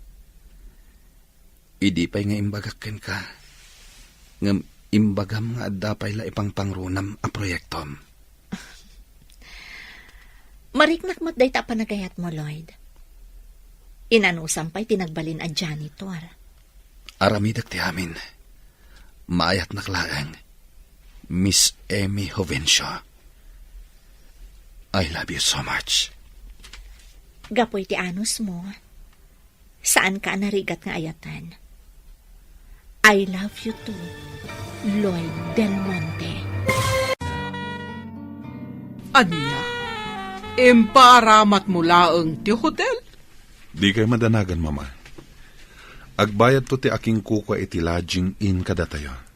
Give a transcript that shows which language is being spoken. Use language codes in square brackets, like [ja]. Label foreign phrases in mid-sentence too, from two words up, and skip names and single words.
[ilo] Idi pa'y nga imbagaken ka. Ngam imbagam nga adda pa'y la ipang pangrunam a proyektom. Mariknak mo't day ta panagayat mo, Lloyd. Inanusam pa'y tinagbalin a janitor. Aramidak ti amin. Maayat naklaang. [en] Miss Amy Jovencio, I love you so much. [ilo] Gapoy ti anos mo. Saan ka narigat nga ayatan? [en] I love you too, Lloyd Del Monte. [ilo] Anya, imparamat mo laeng ti hotel? Di kay madanagan, mama. Agbayad to ti aking kuka iti lodging in kada tayo.